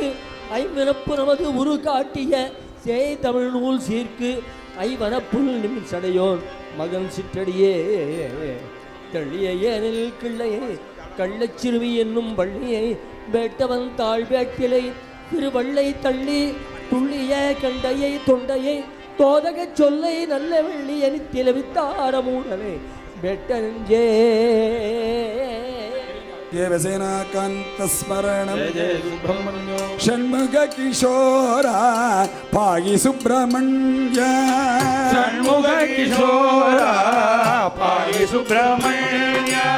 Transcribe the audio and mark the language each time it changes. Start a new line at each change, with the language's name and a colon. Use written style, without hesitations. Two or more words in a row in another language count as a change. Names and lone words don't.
Tamil: ஐவனப்பு நமது உரு காட்டிய சேய் தமிழ் நூல் சீர்க்கு ஐவனப்புல் நிம் சடையோன் மகன் சிற்றடியே தள்ளிய ஏனில் கிள்ளையை கள்ளச்சிறுமி என்னும் வள்ளியை வேட்டவன் தாழ் வேட்டிலை திருவள்ளை தள்ளி துள்ளிய கண்டையை தொண்டையை தோதகச் சொல்லை நல்ல வெள்ளி அணித்திலவித்தாரமூடனை வெட்டனஞ்சே
Sanskrit: देवसेनाकान्तस्मरणं षण्मुखकिशोरा पाहि सुब्रह्मण्य षण्मुख किशोरा पाहि सुब्रह्मण्य